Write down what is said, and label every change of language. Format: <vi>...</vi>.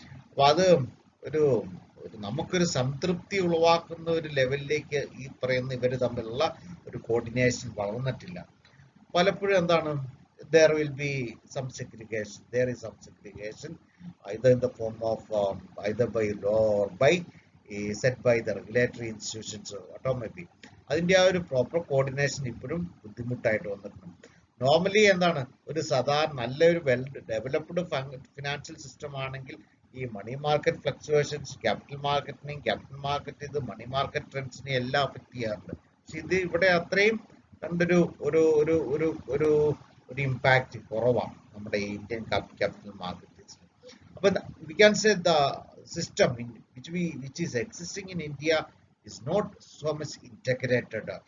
<ml>അപ്പോൾ അത് ഒരു നമുക്കൊരു സംതൃപ്തി ഉളവാക്കുന്ന ഒരു ലെവലിലേക്ക് ഈ പറയുന്ന ഇവർ തമ്മിലുള്ള ഒരു കോർഡിനേഷൻ വളർന്നിട്ടില്ല. പലപ്പോഴും എന്താണ്,</ml> <en>there will be some segregation. There is some segregation either in the form of either by law or by set by the regulatory institutions or whatever may be.</en> <ml>അതിന്റെ ആ ഒരു പ്രോപ്പർ കോർഡിനേഷൻ ഇപ്പോഴും ബുദ്ധിമുട്ടായിട്ട് വന്നിട്ടുണ്ട്. Normally എന്താണ്, ഒരു സാധാരണ നല്ലൊരു വെൽ ഡെവലപ്ഡ് ഫിനാൻഷ്യൽ സിസ്റ്റം ആണെങ്കിൽ ഈ money market fluctuations capital market ഇത് മണി മാർക്കറ്റ് ട്രെൻഡ്സിനെ എല്ലാം അഫക്ട് ചെയ്യാറുണ്ട്. പക്ഷെ ഇത് ഇവിടെ അത്രയും കണ്ടൊരു ഒരു ഒരു ഒരു ഒരു ഒരു ഇമ്പാക്റ്റ് കുറവാണ് നമ്മുടെ ഇന്ത്യൻ ക്യാപിറ്റൽ മാർക്കറ്റ്.</ml> <en>അപ്പൊ we can say the system which is existing in India is not so much integrated.</en>